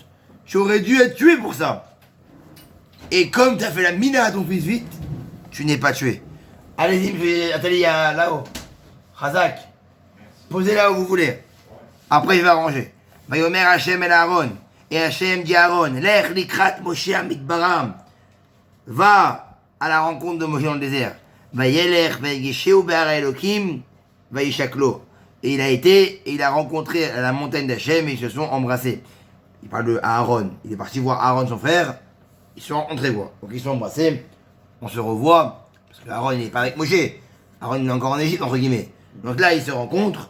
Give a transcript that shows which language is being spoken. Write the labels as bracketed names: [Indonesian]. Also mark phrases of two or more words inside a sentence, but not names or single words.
[French] Tu aurais dû être tué pour ça. Et comme tu as fait la mina à ton fils vite, tu n'es pas tué. Allez-y, attendez, là-haut. Chazak. Posez là où vous voulez. Après, il va ranger. [Hebrew] ויאמר ה' אל אהרן. [French] Et Hashem dit à Aaron, [Hebrew] לך לקראת משה המדברה. [French] Va à la rencontre de Moshe dans le désert. [Hebrew] וילך ויפגשהו בהר האלוקים וישק לו. [French] Et il a été, et il a rencontré à la montagne d'Hachem et ils se sont embrassés. Il parle de Aaron. Il est parti voir Aaron, son frère. Ils se sont rencontrés, quoi. Donc ils se sont embrassés. On se revoit. Parce que Aaron, il n'est pas avec Moshe. Aaron, il est encore en Égypte, entre guillemets. Donc là, ils se rencontrent.